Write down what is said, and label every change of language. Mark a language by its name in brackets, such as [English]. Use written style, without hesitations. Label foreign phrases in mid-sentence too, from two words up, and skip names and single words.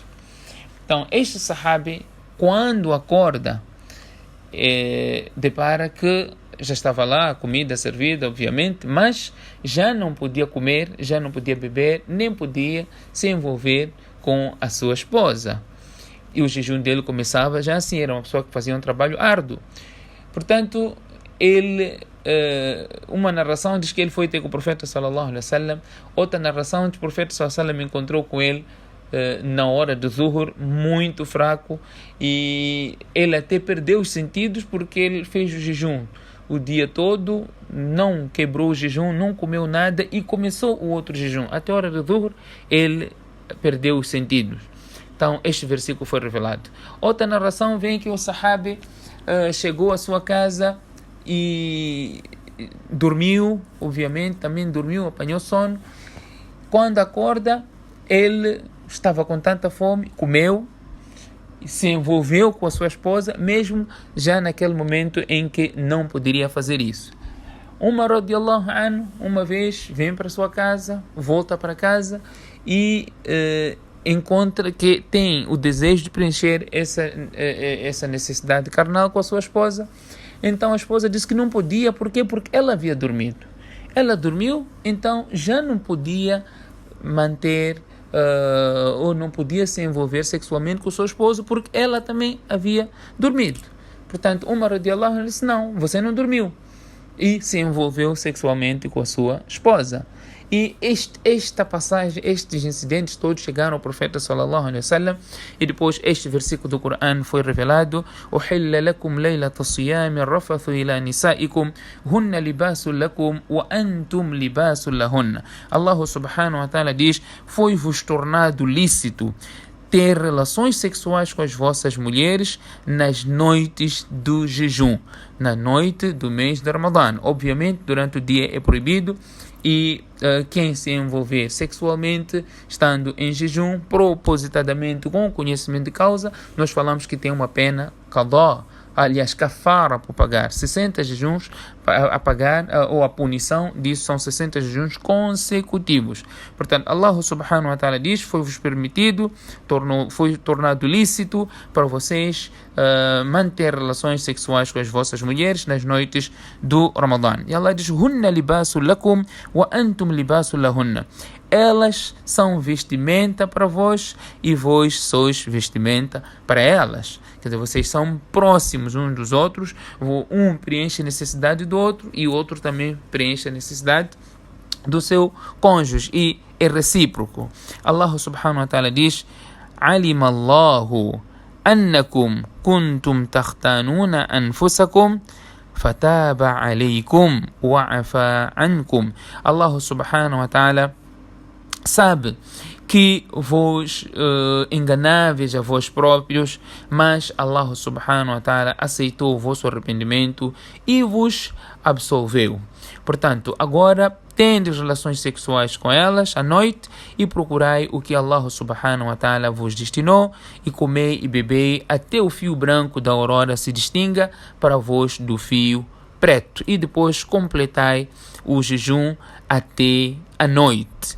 [Portuguese] Então, este sahabi, quando acorda, depara que já estava lá, a comida servida, obviamente, mas já não podia comer, já não podia beber, nem podia se envolver com a sua esposa. E o jejum dele começava já assim, era uma pessoa que fazia um trabalho árduo. Portanto, ele, uma narração diz que ele foi ter com o profeta [Arabic] صلى الله عليه وسلم, [Portuguese] outra narração diz que o profeta [Arabic] صلى الله عليه وسلم [Portuguese] encontrou com ele na hora do zuhur, muito fraco, e ele até perdeu os sentidos porque ele fez o jejum o dia todo, não quebrou o jejum, não comeu nada e começou o outro jejum. Até a hora do zuhur, ele perdeu os sentidos. Então, este versículo foi revelado. Outra narração vem que o sahabi chegou à sua casa e dormiu, obviamente, também dormiu, apanhou sono. Quando acorda, ele estava com tanta fome, comeu, se envolveu com a sua esposa, mesmo já naquele momento em que não poderia fazer isso. [Arabic] عمر رضي الله عنه, [Portuguese] uma vez, vem para sua casa, volta para casa e encontra que tem o desejo de preencher essa necessidade carnal com a sua esposa. Então a esposa disse que não podia, por quê? Porque ela havia dormido. Ela dormiu, então já não podia manter ou não podia se envolver sexualmente com o seu esposo porque ela também havia dormido. Portanto, [Arabic] عمر رضي الله عنه [Portuguese] disse, não, você não dormiu. E se envolveu sexualmente com a sua esposa. E esta passagem, estes incidentes todos chegaram ao profeta [Arabic] صلى الله عليه وسلم, [Portuguese] e depois este versículo do Corão foi revelado: [Arabic] "أحل لكم ليلة الصيام الرفث إلى نسائكم هن لباس لكم وأنتم لباس لهن." الله سبحانه وتعالى [Portuguese] diz: foi-vos tornado lícito ter relações sexuais com as vossas mulheres nas noites do jejum, na noite do mês de Ramadã. Obviamente, durante o dia é proibido, e quem se envolver sexualmente estando em jejum, propositadamente com conhecimento de causa, nós falamos que tem uma pena qadá, aliás, kafara por pagar 60 jejuns a pagar, ou a punição disso são 60 jejuns consecutivos. Portanto, [Arabic] الله سبحانه وتعالى [Portuguese] diz: foi-vos permitido, foi tornado lícito para vocês manter relações sexuais com as vossas mulheres nas noites do Ramadã. E Allah diz: [Arabic] هن لباس لكم وأنتم لباس لهن. [Portuguese] Elas são vestimenta para vós e vós sois vestimenta para elas. Quer dizer, vocês são próximos uns dos outros, um preenche a necessidade do outro e o outro também preenche a necessidade do seu cônjuge, e é recíproco. [Arabic] الله سبحانه وتعالى [Portuguese] diz: [Arabic] علم الله أنكم كنتم تختانون أنفسكم فتاب عليكم وعفا عنكم. الله سبحانه وتعالى [Portuguese] sabe que vos enganáveis a vós próprios, mas [Arabic] الله سبحانه وتعالى [Portuguese] aceitou o vosso arrependimento e vos absolveu. Portanto, agora tendes relações sexuais com elas à noite e procurai o que [Arabic] الله سبحانه وتعالى [Portuguese] vos destinou, e comei e bebei até o fio branco da aurora se distinga para vós do fio preto, e depois completai o jejum até a noite.